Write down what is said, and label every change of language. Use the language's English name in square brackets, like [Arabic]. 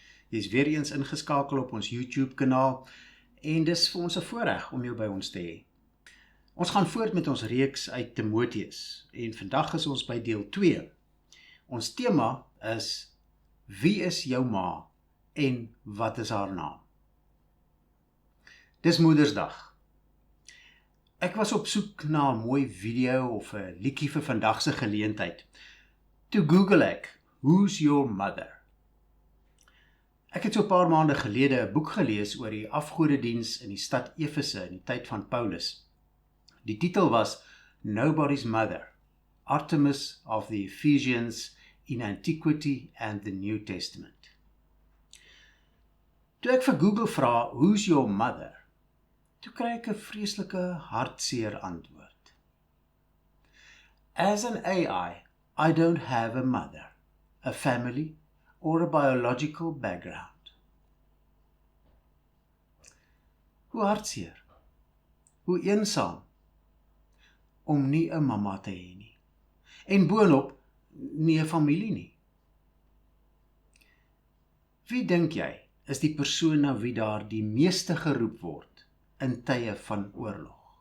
[Afrikaans] Jy is weer eens ingeskakel op ons YouTube kanaal en dis vir ons 'n voorreg om jou by ons te hê. Ons gaan voort met ons reeks uit Timoteus en vandag is ons by deel 2. Ons tema is: wie is jou ma en wat is haar naam? Dis Moedersdag. Ek was op soek na 'n mooi video of 'n liedjie vir vandag se geleentheid. Toe Google ek, [English] who's your mother? [Afrikaans] Ek het so 'n paar maande gelede 'n boek gelees oor die afgodediens in die stad Efese in die tyd van Paulus. Die titel was [English] Nobody's Mother, Artemis of the Ephesians in Antiquity and the New Testament. [Afrikaans] Toe ek vir Google vra, [English] who's your mother? [Afrikaans] Toe kry ek 'n vreeslike hartseer antwoord. [English] As an AI, I don't have a mother, a family, or a biological background. [Afrikaans] Hoe hartseer, hoe eensaam, om nie 'n mamma te hê nie. En boonop, nie 'n familie nie. Wie dink jy is die persoon na wie daar die meeste geroep word in tye van oorlog?